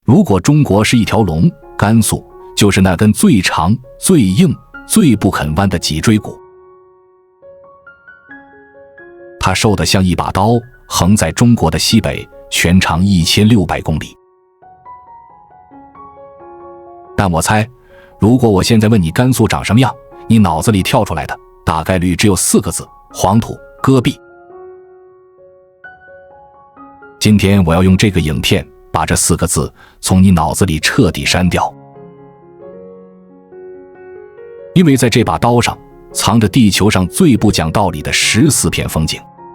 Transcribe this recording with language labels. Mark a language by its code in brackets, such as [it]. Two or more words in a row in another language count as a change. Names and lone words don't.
[zh] 如果中國是一條龍，甘肅就是那根最長、最硬、最不肯彎的脊椎骨。它瘦得像一把刀，橫在中国的西北，全長1600公里。但我猜，如果我现在問你甘肅長什麼樣，你腦子裡跳出來的大概率只有4個字：黃土戈壁。今天我要用這個影片把這4個字從你腦子裡徹底刪掉，因為在這把刀上藏着地球上最不講道理的14片風景。